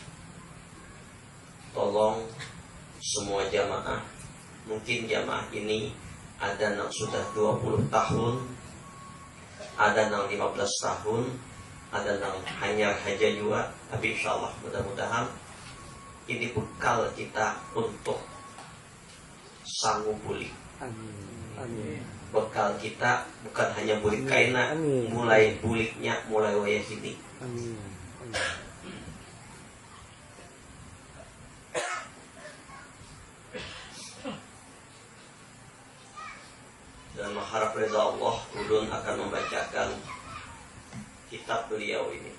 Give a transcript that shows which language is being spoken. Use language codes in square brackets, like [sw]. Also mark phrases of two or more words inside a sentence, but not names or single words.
[id] Tolong semua jamaah, mungkin jamaah ini ada yang sudah 20 tahun, ada yang 15 tahun, ada yang hanya haja juga. Tapi insyaAllah mudah-mudahan ini bekal kita untuk sanggup bulik. [bjn] Amin. Bekal kita bukan hanya bulik kaina, mulai buliknya mulai wayah ini. Amin. [id] Dan mengharap reza Allah, ulun akan membacakan kitab beliau ini.